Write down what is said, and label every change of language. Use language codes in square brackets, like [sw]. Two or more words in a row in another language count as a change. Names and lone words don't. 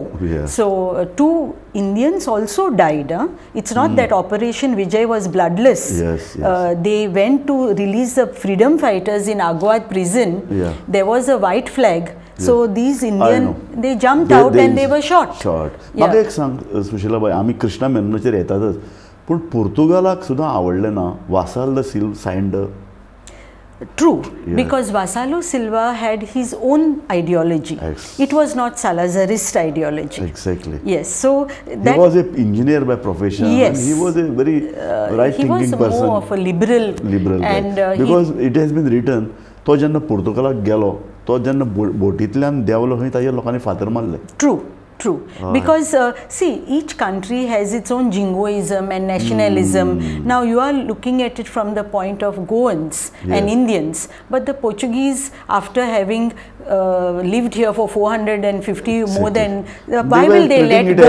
[en] Yeah. So 2 Indians also died. It's not that Operation Vijay was bloodless. Yes, yes. They went to release the freedom fighters in Agwad prison. Yeah. There was a white flag. So these Indian, they jumped They out and they were shot. [kok] म्हाका एक सांग सुशीला बाई, आमी कृष्णा मेननाचेर येतातच, पूण पुर्तुगालाक सुद्दां आवडलें ना वासाल द सिल्व सायन्ड. [en] True, because Vassallo Silva had his own ideology. Yes. It was not Salazarist ideology. Exactly. Yes, so he was an engineer by profession. Yes. And he was a very right-thinking person. He was more of a liberal. Liberal and because it has been written, [kok] तो जेन्ना पुर्तुगालाक गेलो, तो जेन्ना बोटींतल्यान देंवलो खंय ताजेर लोकांनी फातर मारले. [en] True. True, because see, each country has its own jingoism and nationalism. Now you are looking at it from the point of Goans and Indians, but the Portuguese, after having lived here for 450 more than, why will they let go?